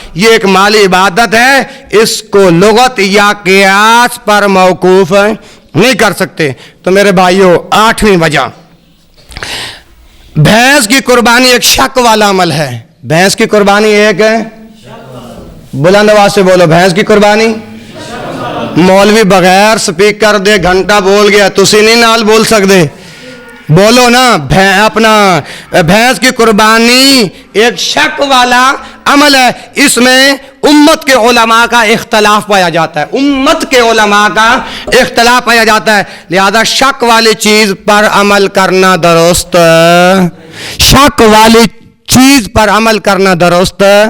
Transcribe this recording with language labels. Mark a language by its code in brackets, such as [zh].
[ur] یہ ایک مالی عبادت ہے، اس کو لغت یا قیاس پر موقوف نہیں کر سکتے. تو میرے بھائیو 8ویں وجہ، بھینس کی قربانی ایک شک والا عمل ہے. بھینس کی قربانی ایک ہے، بلند آواز سے بولو، بھینس کی قربانی. [pa] مولوی بغیر سپیکر دے گھنٹہ بول گیا، تسی نہیں نال بول سکتے، بولو نا. [ur] اپنا بھینس کی قربانی ایک شک والا عمل ہے. اس میں امت کے علماء کا اختلاف پایا جاتا ہے، امت کے علماء کا اختلاف پایا جاتا ہے. لہذا شک والی چیز پر عمل کرنا درست، شک والی چیز پر عمل کرنا درست.